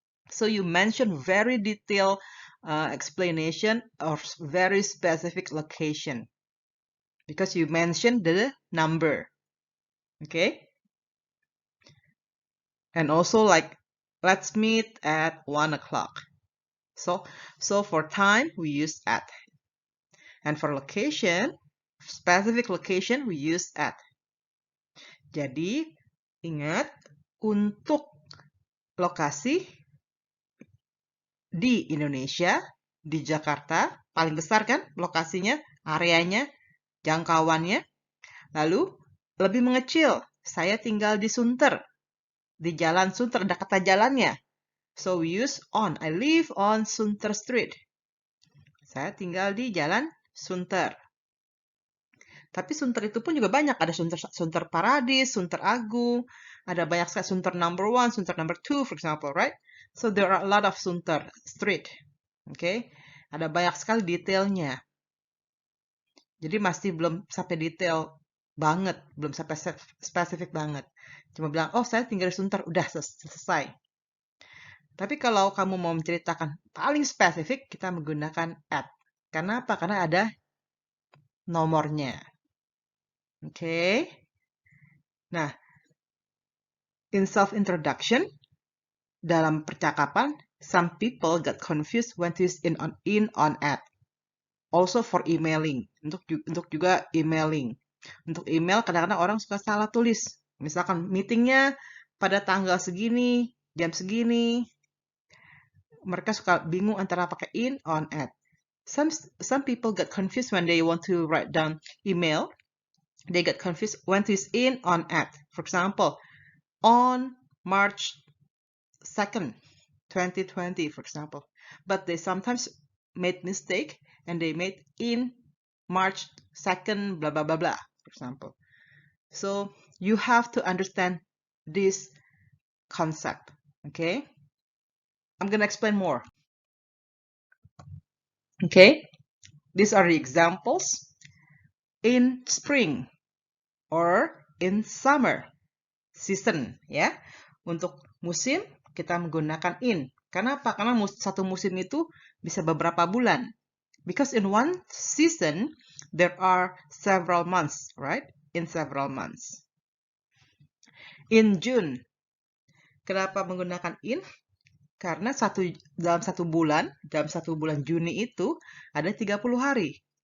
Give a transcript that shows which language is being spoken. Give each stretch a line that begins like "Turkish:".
English: So you mention very detailed explanation of very specific location because you mentioned the number. Okay? And also like, let's meet at 1 o'clock. So for time, we use at. And for location, specific location, we use at.
Indonesian: Jadi, ingat, untuk lokasi di Indonesia, di Jakarta, paling besar kan lokasinya, areanya, jangkauannya. Lalu, lebih mengecil, saya tinggal di Sunter. Di jalan Sunter, ada kata jalannya.
English: So we use on. I live on Sunter Street.
Indonesian: Saya tinggal di jalan Sunter. Tapi Sunter itu pun juga banyak. Ada Sunter Paradis, Sunter Agung. Ada banyak sekali Sunter
English: number 1, Sunter number 2, for example, right? So there are a lot of Sunter Street. Okay?
Indonesian: Ada banyak sekali detailnya. Jadi masih belum sampai detail banget. Belum sampai spesifik banget. Cuma bilang, oh saya tinggal di Sunter. Udah selesai. Tapi kalau kamu mau menceritakan paling spesifik, kita menggunakan at. Karena apa? Karena ada nomornya. Oke.
English: Nah, in self-introduction,
Indonesian: dalam percakapan,
English: some people get confused when to use in on at. Also for emailing.
Indonesian: Untuk juga emailing. Untuk email, kadang-kadang orang suka salah tulis. Misalkan meetingnya pada tanggal segini, jam segini. Mereka suka bingung antara pakai in, on, at.
English: Some people get confused when they want to write down email. They get confused when to use in, on, at. For example, on March 2nd, 2020, for example. But they sometimes made mistake and they made in March 2nd, blah, blah, blah, blah, for example. So you have to understand this concept, okay? I'm going to explain more. Okay, these are the examples. In spring or in summer season, ya.
Indonesian: Untuk musim kita menggunakan in. Kenapa? Karena satu musim itu bisa beberapa bulan.
English: Because in one season there are several months, right? In several months. In June,
Indonesian: kenapa menggunakan
English: in?
Indonesian: Karena dalam satu bulan Juni itu ada 30 hari.